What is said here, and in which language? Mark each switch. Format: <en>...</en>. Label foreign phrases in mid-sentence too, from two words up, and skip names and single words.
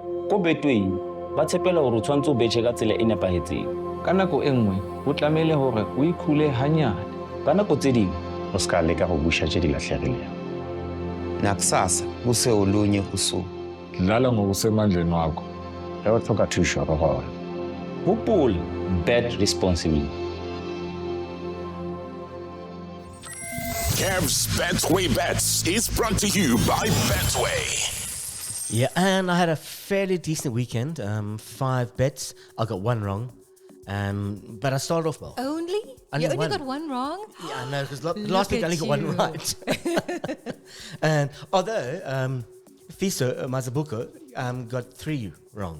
<st>Ko Betway ba tshepela hore o tshwantse o betjhe ka tsela e nepahetseng. Ka nako e nngwe o tlamehile hore o ikhule hanyane. Ka nako tse ding</st> <nso>o ska leka go busha tše di lahlegilego.</nso> <zu>Nakusasa kuse olunye usuku. Dlala ngokusemandleni wakho.</zu> <nso>Ge o tlhoka thušo re gona.</nso> <en>hopola, bet responsibly. Kev's Betway Bet is brought to you by Betway. Yeah, and I had a fairly decent weekend. 5 bets. I got one wrong. But I started off well. Only? You only got one wrong? Yeah, I know, because last week I only got one right. And although Fiso Mazabuko got 3 wrong.</en>